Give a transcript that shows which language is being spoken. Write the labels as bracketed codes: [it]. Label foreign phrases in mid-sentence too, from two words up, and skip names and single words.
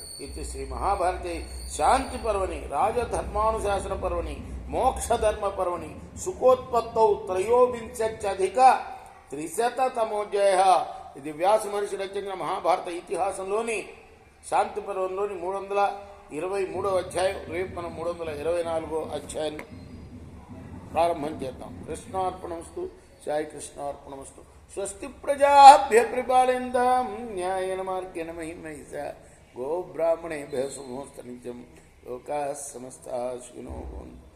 [sa] ఇది శ్రీ మహాభారతే శాంతి పర్వని, రాజధర్మానుశాసన పర్వని, మోక్షధర్మ పర్వని సుఖోత్పత్తౌ త్రయోవింశత్యధిక 300తమోధ్యాయ. [te] ఇది వ్యాస మహర్షి రచించిన మహాభారత ఇతిహాసంలోని శాంతి పర్వంలోని 323వ అధ్యాయం. రేపు మనం 324వ అధ్యాయాన్ని ప్రారంభం చేద్దాం. కృష్ణార్పణమస్తు. సాయి కృష్ణార్పణమస్తు. [sa] స్వస్తి ప్రజాభ్య పరిపాలయంతాం న్యాయేన మార్గేణ మహిం మహిషా గోబ్రాహ్మణేభ్యः శుభమస్తు నిత్యం. లోకాः సమస్తాः సుఖినో భవంతు.